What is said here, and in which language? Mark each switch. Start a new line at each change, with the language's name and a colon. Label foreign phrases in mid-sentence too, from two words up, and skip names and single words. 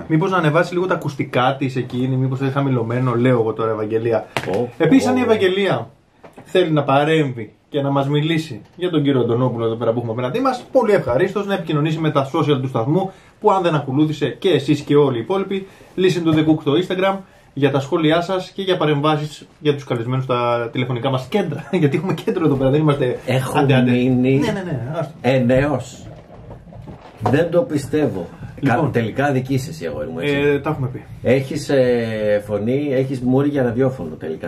Greek: Μήπως να ανεβάσει λίγο τα ακουστικά της εκείνη, μήπως είναι χαμηλωμένο, λέω εγώ τώρα Ευαγγελία. Επίσης, αν η Ευαγγελία θέλει να παρέμβει και να μας μιλήσει για τον κύριο Αντωνόπουλο εδώ πέρα που έχουμε απέναντί μας, πολύ ευχαρίστως να επικοινωνήσει με τα social του σταθμού που αν δεν ακολούθησε και εσείς και όλοι οι υπόλοιποι,
English: listen to the cook
Greek: στο Instagram για τα σχόλιά σας και για παρεμβάσεις για τους καλεσμένους στα τηλεφωνικά μας κέντρα. Γιατί έχουμε κέντρο εδώ πέρα, δεν είμαστε. Έχω μείνει ενέως. Δεν το πιστεύω. Λοιπόν. Τελικά δικής εσύ, αγόρι μου. Τα έχουμε πει. Έχεις φωνή, έχεις μούρι για ραδιόφωνο τελικά.